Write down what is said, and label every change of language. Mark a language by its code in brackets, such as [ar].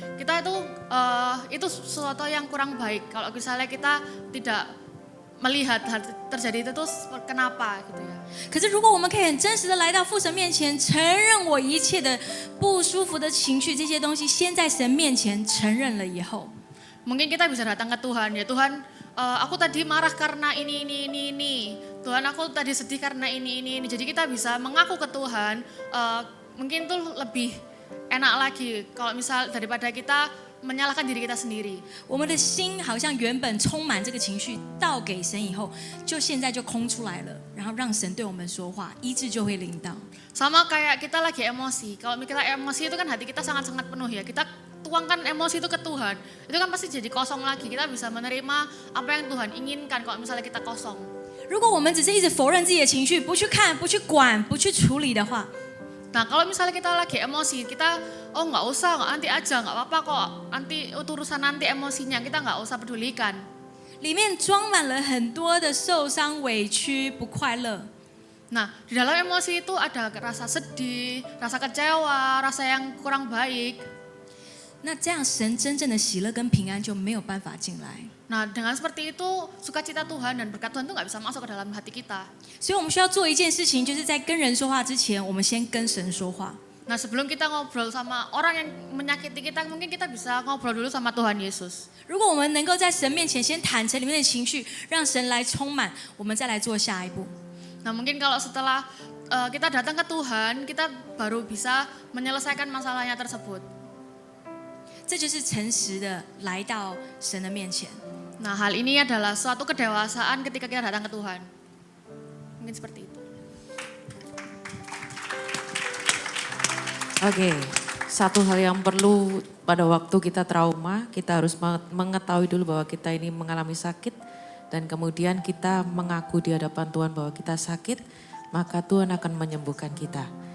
[id] Kita itu sesuatu yang kurang baik kalau misalnya kita tidak melihat terjadi itu tuh kenapa gitu ya. [zh] 可是如果我们可以很真实的来到父神面前，承认我一切的不舒服的情绪，这些东西先在神面前承认了以后， [id] Mungkin kita bisa datang ke Tuhan ya, Tuhan aku tadi marah karena ini. Tuhan aku tadi sedih karena ini. Jadi kita bisa mengaku ke Tuhan, mungkin itu lebih enak lagi kalau misal daripada kita menyalahkan diri kita sendiri. [zh] 我们的心好像原本充满这个情绪，倒给神以后，就现在就空出来了，然后让神对我们说话，医治就会临到。 [id] Sama kayak kita lagi emosi, kalau kita emosi itu kan hati kita sangat-sangat penuh ya, kita tuangkan emosi itu ke Tuhan, itu kan pasti jadi kosong lagi, kita bisa menerima apa yang Tuhan inginkan kalau misalnya kita kosong. [zh] 如果我们只是一直否认自己的情绪，不去看、不去管、不去处理的话， [id] Nah kalau misalnya kita lagi emosi, kita nggak usah, nanti aja, nggak apa-apa kok, nanti urusan nanti emosinya, kita nggak usah pedulikan. [zh] 里面装满了很多的受伤、委屈、不快乐。 [id] Nah di dalam emosi itu ada rasa sedih, rasa kecewa, rasa yang kurang baik. [zh] 那这样神真正的喜乐跟平安就没有办法进来。 [id] Nah dengan seperti itu sukacita Tuhan dan berkat Tuhan itu nggak bisa masuk ke dalam hati kita. [zh] 所以我们需要做一件事情，就是在跟人说话之前，我们先跟神说话。 [id] Nah sebelum kita ngobrol sama orang yang menyakiti kita, mungkin kita bisa ngobrol dulu sama Tuhan Yesus. [zh] 如果我们能够在神面前先坦诚里面的情绪，让神来充满，我们再来做下一步。 [id] Nah mungkin kalau setelah kita datang ke Tuhan, kita baru bisa menyelesaikan masalahnya tersebut. [zh] 这就是诚实的来到神的面前。 [id] Nah hal ini adalah suatu kedewasaan ketika kita datang ke Tuhan. Mungkin seperti itu. Oke, satu hal yang perlu pada waktu kita trauma, kita harus mengetahui dulu bahwa kita ini mengalami sakit dan kemudian kita mengaku di hadapan Tuhan bahwa kita sakit, maka Tuhan akan menyembuhkan kita.